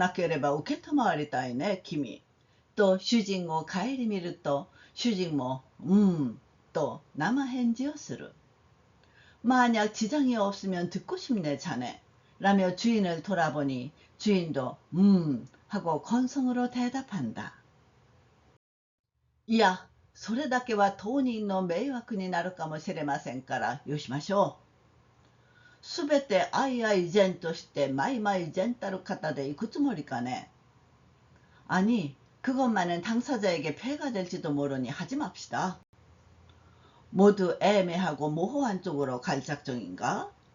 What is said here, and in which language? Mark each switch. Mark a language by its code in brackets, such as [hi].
[ja] もし差し支えがなければ受け止まりたいね、君。と主人を顧みると、主人も、と生返事をする。 [ko] 만약 지장이 없으면 듣고 싶네, 자네. 라며 주인을 돌아보니 주인도 하고 건성으로 대답한다. 이야, [ja] それだけは当人の迷惑になるかもしれませんからよしましょう。すべて相々依然としてマイマイ젠たる方で行くつもりかね。 [ko] 아니, 그것만은 당사자에게 폐가 될지도 모르니 하지 맙시다. 모두 애매하고 모호한 쪽으로 갈 작정인가?